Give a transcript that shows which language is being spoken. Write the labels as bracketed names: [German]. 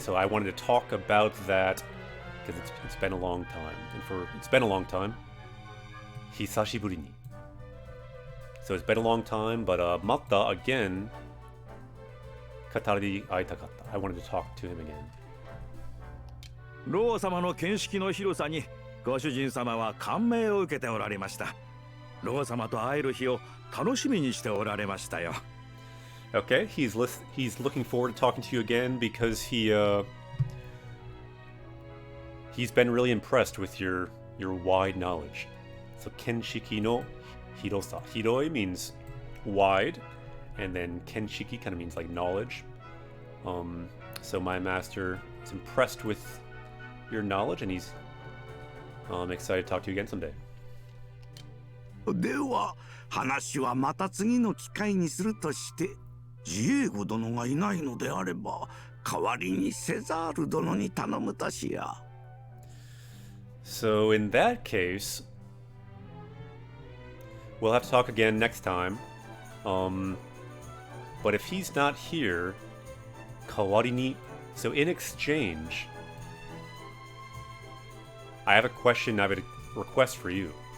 [English] So I wanted to talk about that because it's been a long time, and it's been a long time. [Japanese] Hisashiburi ni. [English] So it's been a long time, but matta again. [Japanese] Katari aitakatta. [English] I wanted to talk to him again. [Japanese] ロー様の見識の広さにご主人様は感銘を受けておられました。ロー様と会える日を楽しみにしておられましたよ。 [English] Okay, he's looking forward to talking to you again because he's been really impressed with your wide knowledge. So [Japanese] kenshiki no hirosa. [English] Hiroi means wide, and then kenshiki kind of means like knowledge. So my master is impressed with your knowledge, and he's excited to talk to you again someday. [Japanese] では話はまた次の機会にするとして、ジエゴ殿がいないのであれば代わりにセザール殿に頼むとしよう。 [English] So in that case, we'll have to talk again next time. But if he's not here, kawarini. So in exchange, I have a question. I have a request for you.